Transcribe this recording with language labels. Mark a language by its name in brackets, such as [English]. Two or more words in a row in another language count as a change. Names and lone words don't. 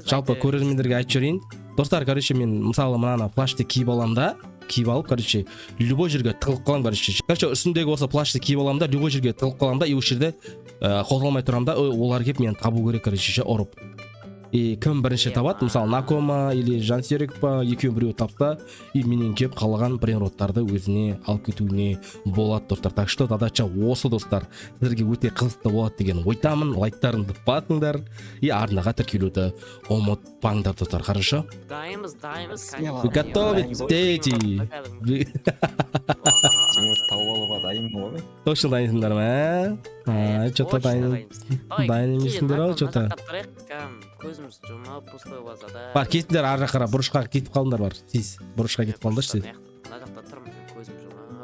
[Kazakh] Жалпы көрермендерге айтып жіберейін. Достар, короче, мен мысалы мынаны плашты киіп аламын да, киіп алып, короче, любой жерге тығылып қаламын, короче, үстімдегі осы плашты киіп аламын да, любой жерге тығылып қаламын да, и осы жерде қозғалмай тұрамын да, олар келіп мені табу керек, короче, ұрып. И кім бірінші табады, мысалы Накома или Жансерік па, екеуін біреу тапса, и менен кеп қалған брейнроттарды өзіне алып кетуіне болады достар. [Russian] Так что задача [Kazakh] осы достар. Сіздерге өте қызықты болады деген ойдамын. Лайктарыңды басыңдар и арнаға тіркелуді ұмытпаңдар достар. [Russian] Хорошо? [Kazakh] Дайынбыз. [Russian] Вы готовы, дети? [Kazakh] Тимур тауып алуға дайынмын ғой? Точно дайынсыңдар ма? Что-то дайын емессіңдер ау, что-то. Көзіміз жұмып, пустой базада. Бар, кетіңдер ар жаққа, бұрышқа кетіп қалыңдар бар. Сіз бұрышқа кетіп қалыңдар сіз. Мына жақта тұрмын, көзім жұмып.